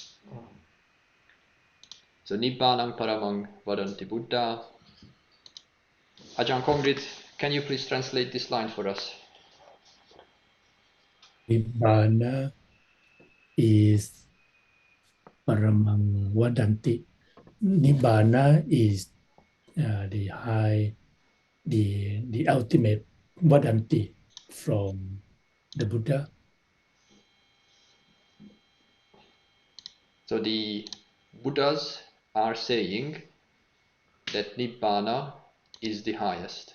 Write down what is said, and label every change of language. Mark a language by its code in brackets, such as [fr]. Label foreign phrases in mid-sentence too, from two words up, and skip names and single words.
[pi] So Nibbānang paramang vadanti Buddha. [en] Ajahn Kongrit, can you please translate this line for us? [pi] Nibbāna is paramang vadanti. [en] Nibbāna is [pi] the high the ultimate vadanti [en] from the Buddha. So the Buddhas are saying that Nibbana is the highest.